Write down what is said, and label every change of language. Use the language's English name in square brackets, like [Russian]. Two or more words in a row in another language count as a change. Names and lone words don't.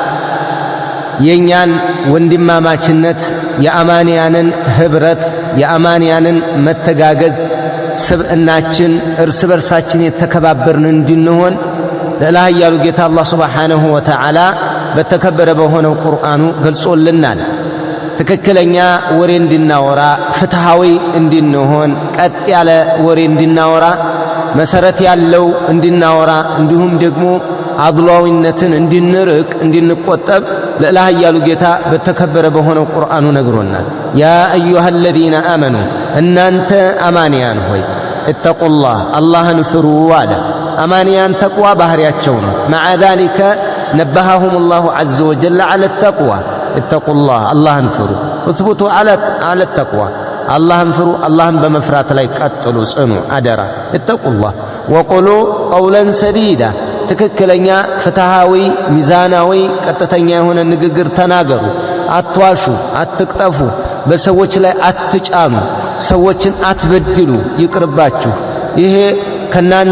[Amharic] የኛን ወንድማማችነት የአማንያንን ህብረት የአማንያንን መተጋገዝ ስብዕናችን እርስ በርሳችን የተከባበርን እንድንሆን ለላህያሉ ጌታ [Arabic] الله سبحانه وتعالى [Amharic] በተከበረ በሆነው ቁርአኑ ገልጾልናል። ትክክለኛ ወሬ እንድናወራ ፍትሃዊ እንድንሆን ቀጥ ያለ ወሬ እንድናወራ መሰረት ያለው እንድናወራ እንዲሁም ደግሞ አድሏዊነትን እንድንርቅ እንድንቆጠብ ለላህያሉ ጌታ በተከበረ በሆነው ቁርአኑ ነግሮናል። [Arabic] يا أيها الذين آمنوا [Amharic] እናንተ አማንያን ሆይ እተቁላህ አላህን ፍሩ አለ። አማንያን ተቅዋ ባህሪያቸው ነው። [Arabic] مع ذلك نبههم الله عز وجل على التقوى [Amharic] እተቁላህ አላህን ፍሩ [Arabic] اثبتوا على التقوى [Amharic] አላህን ፍሩ አላህን በመፍራት ላይ ቀጥሉ ጽኑ አደራ [Arabic] اتقوا الله وقولوا قولا سديدا [Amharic] ትክክለኛ ፍትሃዊ ሚዛናዊ ቀጥተኛ የሆነ ንግግር ተናገሩ። አትዋሹ፣ አትቅጠፉ፣ በሰዎች ላይ አትጫኑ፣ ሰዎችን አትበድሉ፣ ይቅርባችሁ። ይሄ ከናንተ